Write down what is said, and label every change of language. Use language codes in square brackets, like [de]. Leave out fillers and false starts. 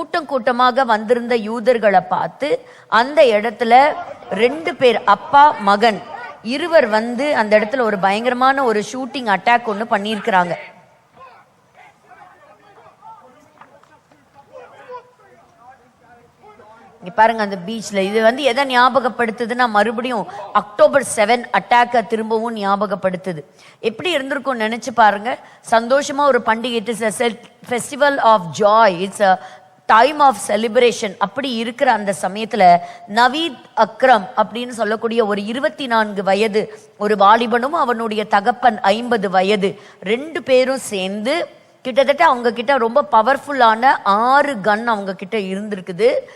[ta] கூட்டமாக வந்திருந்த யூதர்களை பார்த்து அந்த இடத்துல 2 பேர், அப்பா மகன் இருவர் அந்த இடத்துல ஒரு பயங்கரமான ஒரு ஷூட்டிங் அட்டாக் ஒன்று பண்ணியிருக்கிறாங்க. இங்க பாருங்க அந்த பீச்ல. இது எதை ஞாபகப்படுத்துதுன்னா மறுபடியும் October 7 அட்டாக்க திரும்பவும் ஞாபகப்படுத்துது. எப்படி இருந்திருக்கும் நினைச்சு பாருங்க. சந்தோஷமா ஒரு பண்டிகை, [en] It is a festival of joy, it's a time of celebration. [ta] அப்படி இருக்கிற அந்த சமயத்துல நவீத் அக்ரம் அப்படின்னு சொல்லக்கூடிய ஒரு 24 வயது ஒரு வாலிபனும் அவனுடைய தகப்பன் 50 வயது 2 பேரும் சேர்ந்து கிட்டத்தட்ட அவங்க கிட்ட ரொம்ப பவர்ஃபுல்லான 6 கன் அவங்க கிட்ட இருந்திருக்குது.